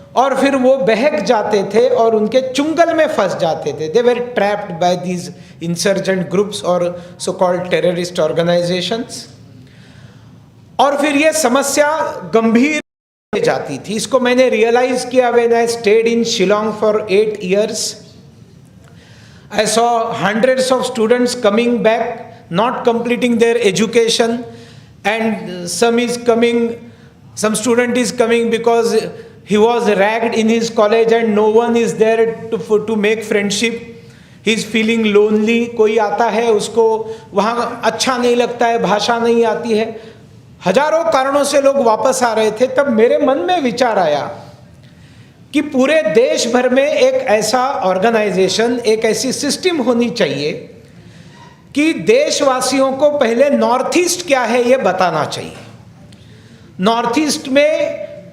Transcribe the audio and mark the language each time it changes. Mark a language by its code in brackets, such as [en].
[hi] और फिर वो बहक जाते थे और उनके चुंगल में फंस जाते थे। [en] they were trapped by these insurgent groups [hi] और [en] So called terrorist organisations. [hi] और फिर ये समस्या गंभीर हो जाती थी। इसको मैंने रियलाइज किया [en] When I stayed in Shillong for 8 years. I saw hundreds of students coming back, not completing their education, and some student is coming because he was ragged in his college and no one is there to make friendship. He is feeling lonely. [hi] कोई आता है उसको वहाँ अच्छा नहीं लगता है, भाषा नहीं आती है, हजारों कारणों से लोग वापस आ रहे थे। तब मेरे मन में विचार आया कि पूरे देश भर में एक ऐसा ऑर्गेनाइजेशन, एक ऐसी सिस्टम होनी चाहिए कि देशवासियों को पहले नॉर्थ ईस्ट क्या है ये बताना चाहिए। नॉर्थ ईस्ट में